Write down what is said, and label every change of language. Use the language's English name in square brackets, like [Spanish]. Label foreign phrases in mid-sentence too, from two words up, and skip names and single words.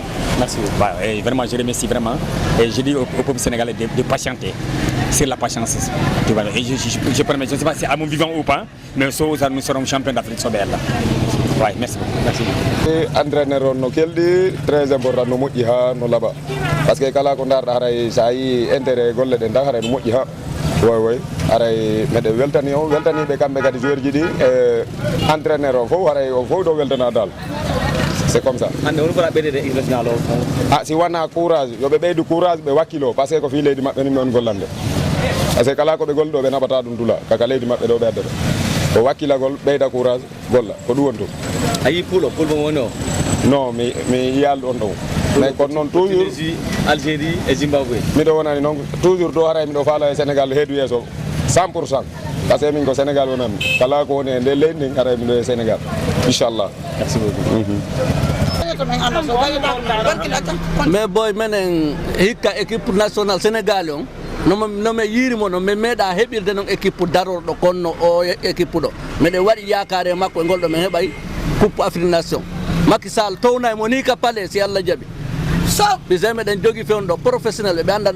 [French] Merci beaucoup. Bah, et vraiment, je remercie vraiment. Et je dis au peuple sénégalais de patienter. C'est la patience. Tu vois. Et je promets, je ne sais pas si à mon vivant ou pas, mais nous serons champions d'Afrique sur BL. Ouais, merci beaucoup. Merci beaucoup. [Fula] Entraîneur no keldi [French] très important [Fula] no moƴƴi ha no laaɓa [French] parce que [Fula] kala ko darɗa haray sa yi intérêt golle ɗe dak haray no moƴƴi ha way haray meɗe weltani o weltaniɓe kamɓe kadi joueur ji ɗi e entraîneur o fof haray o fof ɗo weltana dal [French] c'est comme ça. [Fula] Hande on fota ɓeydede [French] équipe national [Fula] o si wona courage yoɓe ɓeydu courage ɓe wakkilo [French] par ce que [Fula] ko fi leydi maɓɓe ni mi on gollande [French] par ce que [Fula] kala koɓe golli ɗo ɓe naɓata ɗum dula kaka leydi maɓɓe ɗo ɓe addata ko wakkilagol ɓeyda courage golla ko ɗum woni tum a yi poul mo woni o non mi yiyal ɗon ɗon mais kono noon toujours Algérie et Zimbabwe miɗo wonani noon toujours ɗo haray miɗo faala e Sénégal heedu yeeso 100% [French] par ce que [Fula] min ko Sénégal wonami kala ko woni e nde leydi ndin haray miɗo e Sénégal inchallah [French] merci beaucoup [Fula] mais boy menen hikka [French] équipe nationale [Fula] Sénégal on nomi yirimo noon mi meeɗa heɓirde noon équipe darorɗo konno o équipe ɗo miɗen waɗi yakare makko e ngolɗo min heɓay [French] coupe Afrique nation [Fula] Macky Sall towna mo ni ka paale si Allah jaaɓi bisa meɗen jogui fewno ɗo professionnel ɓe andanɗa